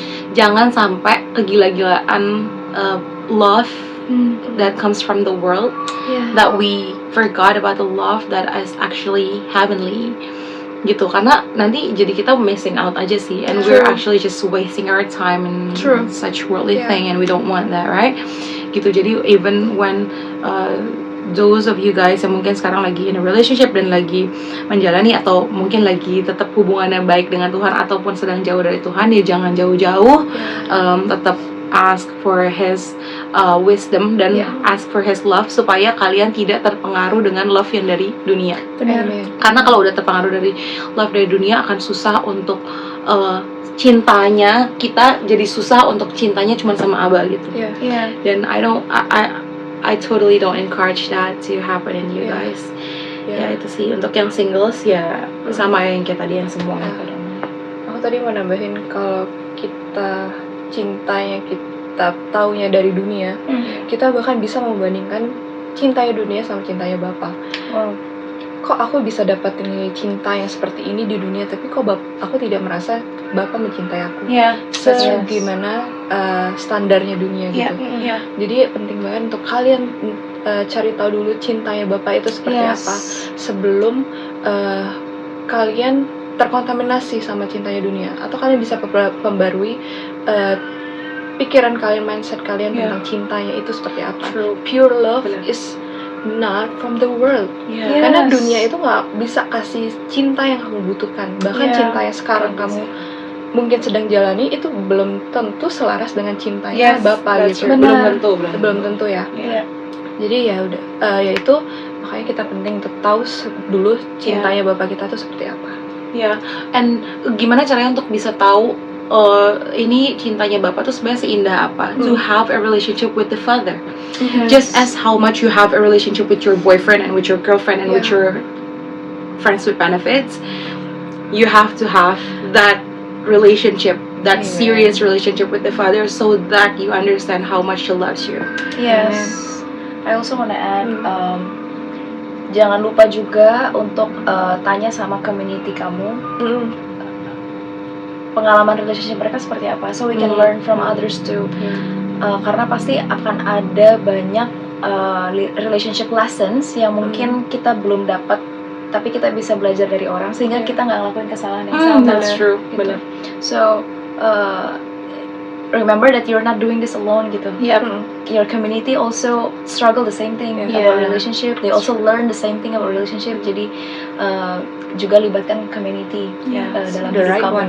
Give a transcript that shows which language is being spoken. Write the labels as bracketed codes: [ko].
[en] Jangan sampai kegila-gilaan love that comes from the world, that we forgot about the love that is actually heavenly gitu. Karena nanti jadi kita missing out aja sih, and we're actually just wasting our time in such worldly thing, and we don't want that, right? [id] Gitu. Jadi even when those of you guys yang mungkin sekarang lagi in a relationship dan lagi menjalani atau mungkin lagi tetap hubungannya baik dengan Tuhan ataupun sedang jauh dari Tuhan, ya jangan jauh-jauh, tetap ask for His wisdom dan ask for His love supaya kalian tidak terpengaruh dengan love yang dari dunia. Karena kalau udah terpengaruh dari love dari dunia, akan susah untuk cintanya kita, jadi susah untuk cintanya cuma sama Abah gitu. [en] Dan I totally don't encourage that to happen in you guys. [id] Itu sih untuk yang singles sama yang kayak tadi yang semua. Aku tadi mau nambahin, kalau kita cintanya kita taunya dari dunia, kita bahkan bisa membandingkan cintanya dunia sama cintanya Bapa. Kok aku bisa dapatin cinta yang seperti ini di dunia, tapi kok aku tidak merasa Bapa mencintai aku. Gimana standarnya dunia gitu. Jadi penting banget untuk kalian cari tahu dulu cintanya Bapa itu seperti apa sebelum kalian terkontaminasi sama cintanya dunia, atau kalian bisa pembarui pikiran kalian, mindset kalian tentang cintanya itu seperti apa. [en] Pure love is not from the world. [id] Karena dunia itu nggak bisa kasih cinta yang kamu butuhkan. Bahkan cinta yang sekarang kamu mungkin sedang jalani itu belum tentu selaras dengan cintanya Bapa gitu. Belum tentu ya. Jadi ya udah, itu makanya kita penting untuk tahu dulu cintanya Bapa kita tuh seperti apa. And gimana caranya untuk bisa tahu ini cintanya Bapak tuh sebenarnya seindah apa? [en] To have a relationship with the Father. Just as how much you have a relationship with your boyfriend and with your girlfriend and with your friends with benefits, you have to have that relationship, that serious relationship with the Father, so that you understand how much He loves you. [id] I also wanna add, jangan lupa juga untuk tanya sama community kamu pengalaman relationship mereka seperti apa, so we can learn from others too. Karena pasti akan ada banyak relationship lessons yang mungkin kita belum dapat, tapi kita bisa belajar dari orang sehingga kita nggak ngelakuin kesalahan yang sama. [en] That's true, [id] Gitu. benar. [en] So remember that you're not doing this alone gitu. Your community also struggle the same thing about relationship. They also learn the same thing about relationship. [id] Jadi juga libatkan community dalam [en] The [id] hidup [en] right [id] kamu [en] one,